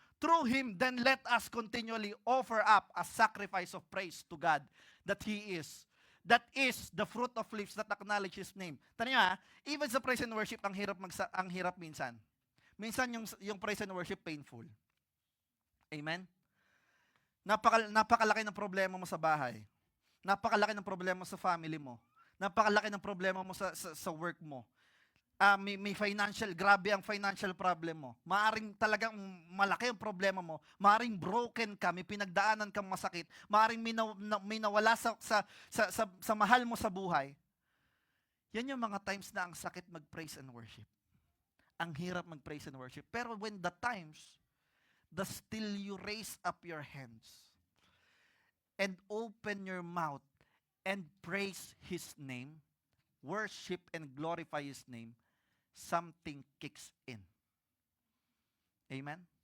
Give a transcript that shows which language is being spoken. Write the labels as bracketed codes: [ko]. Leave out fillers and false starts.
[en] Through Him, then let us continually offer up a sacrifice of praise to God that that is the fruit of lips that acknowledge His name. [tl] Tanya, even sa praise and worship, ang hirap minsan. Minsan yung praise and worship painful. Amen? Napakalaki ng problema mo sa bahay. Napakalaki ng problema mo sa family mo. Napakalaki ng problema mo sa work mo. May grabe ang financial problem mo. Maaring talagang malaki ang problema mo. Maaring broken ka, may pinagdaanan kang masakit. Maaring may nawala sa mahal mo sa buhay. Yan yung mga times na ang sakit mag-praise and worship. Ang hirap mag-praise and worship. [en] Pero when the times, still you raise up your hands. and open your mouth and praise His name, worship and glorify His name, something kicks in. Amen?